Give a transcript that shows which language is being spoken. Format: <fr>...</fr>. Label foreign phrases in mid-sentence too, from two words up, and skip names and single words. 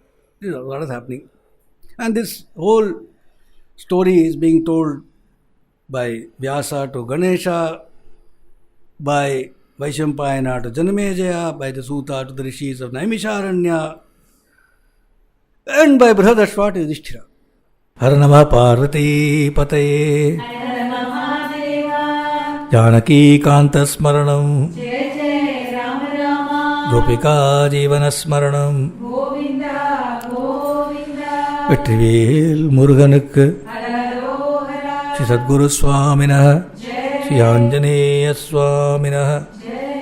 <en>You know what is happening. And this whole story is being told by Vyasa to Ganesha, by Vaishampayana to Janamejaya, by the Suta to the Rishis of Naimisharanya, and by Brihadashva to Yudhishthira.</en> <sa>हर नमः पार्वती पतये जानकी कान्त स्मरणम् गोपिका जीवन स्मरणम्</sa> <ta>வெற்றிவேல் முருகனுக்கு</ta> <sa>श्री सद्गुरु स्वामिनः श्री आञ्जनेय स्वामिनः</sa>